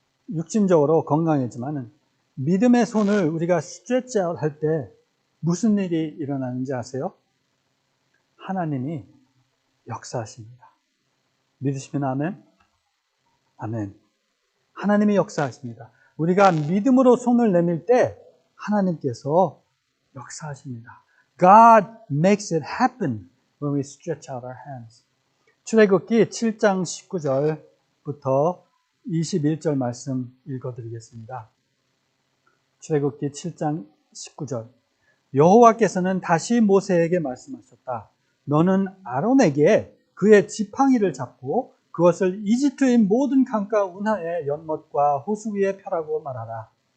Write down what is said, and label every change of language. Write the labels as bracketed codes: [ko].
[ko] 육신적으로 건강해지만은 믿음의 손을 우리가 스트레치 할 때 무슨 일이 일어나는지 아세요? 하나님이 역사하십니다. 믿으시면 아멘? 아멘. 하나님이 역사하십니다. 우리가 믿음으로 손을 내밀 때 하나님께서 역사하십니다. [en] God makes it happen when we stretch out our hands. [ko] 출애굽기 7장 19절부터 21절 말씀 읽어드리겠습니다. 출애굽기 7장 19절. 여호와께서는 다시 모세에게 말씀하셨다. 너는 아론에게 그의 지팡이를 잡고 그것을 이집트의 모든 강가 운하의 연못과 호수 위에 펴라고 말하라.